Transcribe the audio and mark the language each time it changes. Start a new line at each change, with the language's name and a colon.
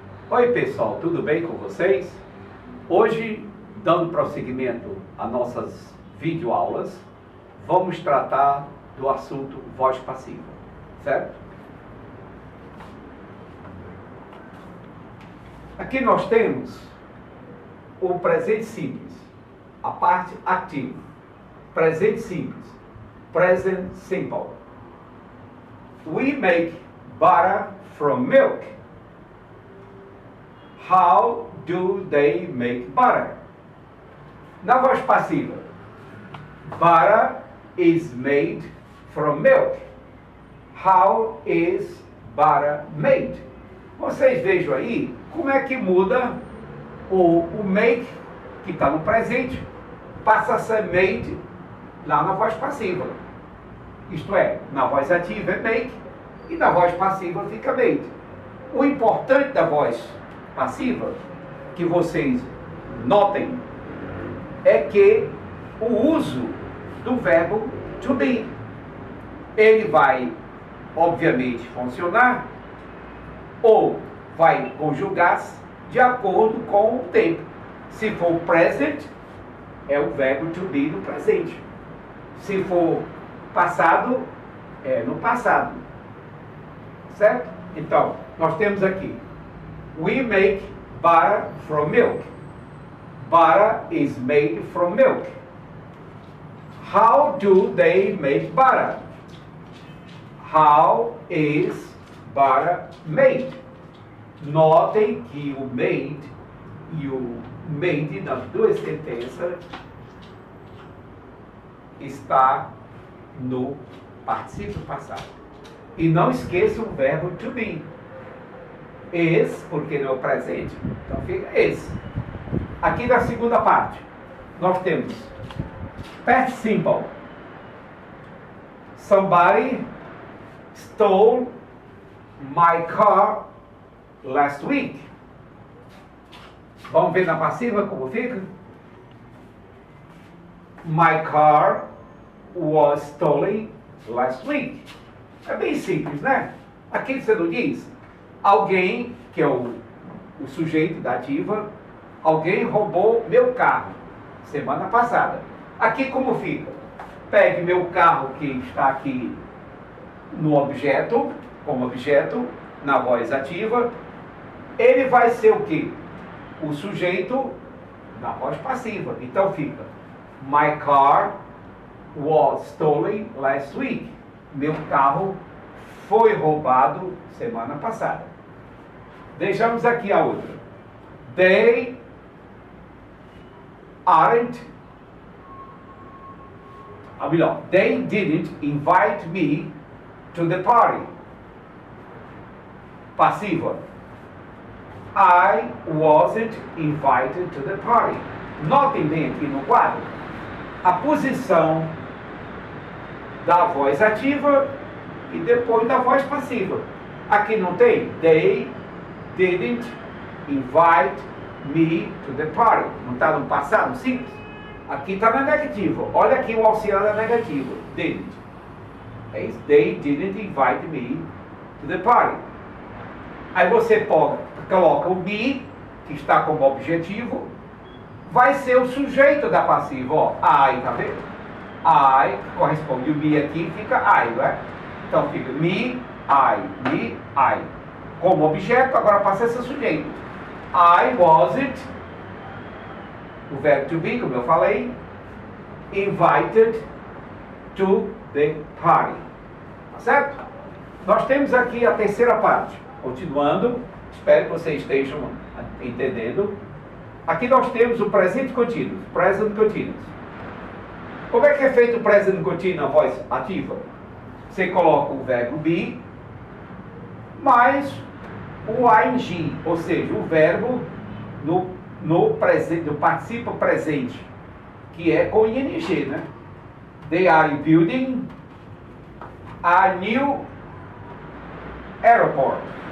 Portuguese: Oi pessoal, tudo bem com vocês? Hoje, dando prosseguimento às nossas videoaulas, vamos tratar do assunto voz passiva, certo? Aqui nós temos o presente simples, a parte ativa, presente simples, present simple.
English: We make butter from milk. How do they make butter?
Portuguese: Na voz passiva,
English: butter is made from milk. How is butter made?
Portuguese: Vocês vejam aí como é que muda o make, que está no presente, passa a ser made lá na voz passiva. Isto é, na voz ativa é make e na voz passiva fica made. O importante da voz passiva, que vocês notem, é que o uso do verbo to be, ele vai, obviamente, funcionar ou vai conjugar-se de acordo com o tempo. Se for present, é o verbo to be no presente. Se for passado, é no passado. Certo? Então, nós temos aqui:
English: we make butter from milk. Butter is made from milk. How do they make butter? How is butter made?
Portuguese: Notem que o made e o made nas duas sentenças está no particípio passado. E não esqueça o verbo to be. Is, porque não é o presente, então fica is. Aqui na segunda parte, nós temos past simple.
English: Somebody stole my car last week.
Portuguese: Vamos ver na passiva como fica?
English: My car was stolen last week.
Portuguese: É bem simples, né? Aqui você não diz: alguém, que é o sujeito da ativa, alguém roubou meu carro semana passada. Aqui como fica? Pegue meu carro que está aqui no objeto, como objeto, na voz ativa. Ele vai ser o quê? O sujeito na voz passiva. Então fica:
English: my car was stolen last week.
Portuguese: Meu carro foi roubado semana passada. Vejamos aqui a outra.
English: They aren't,
Portuguese: ou melhor,
English: they didn't invite me to the party. Passiva: I wasn't invited to the party.
Portuguese: Notem bem aqui no quadro a posição da voz ativa e depois da voz passiva. Aqui não tem
English: they didn't invite me to the party.
Portuguese: Não está no passado simples? Aqui está na negativa. Olha aqui o auxiliar da negativa. Didn't. É isso.
English: They didn't invite me to the party.
Portuguese: Aí você coloca o me, que está como objetivo, vai ser o sujeito da passiva. Ó, I, tá vendo? I, corresponde o me aqui, fica I, não é? Então fica me, I. Como objeto, agora passa a ser sujeito.
English: I wasn't,
Portuguese: o verbo
English: to be,
Portuguese: como eu falei,
English: invited to the party.
Portuguese: Tá certo? Nós temos aqui a terceira parte. Continuando, espero que vocês estejam entendendo. Aqui nós temos o presente contínuo, present continuous. Como é que é feito o present continuous na voz ativa? Você coloca o verbo be mais o ing, ou seja, o verbo no participo presente, que é com ing, né?
English: They are building a new airport.